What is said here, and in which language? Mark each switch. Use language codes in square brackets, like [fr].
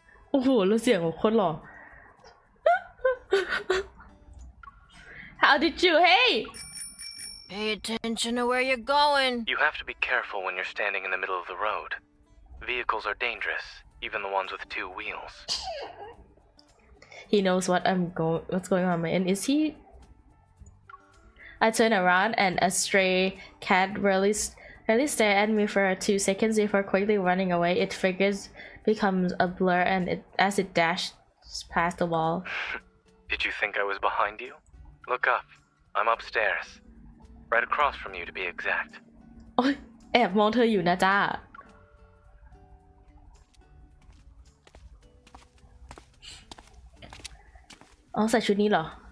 [th] โอ้โหแล้วเสียงของคนหล่อ [en] How did you Hey Pay attention to where you're going. You have to be careful when you're standing in the middle of the road. Vehicles are dangerous, even the ones with 2 wheels. He knows what's going on and is he I turn around and a stray cat really stared at me for 2 seconds before quickly running away. Its figures becomes a blur and as it dashed past the wall. Did you think I was behind you? Look up. I'm upstairs. Right across from you to be exact. [th] โอ๊ยแอบมองเธออยู่นะจ้าอ๋อใส่ชุดนี้เหรอ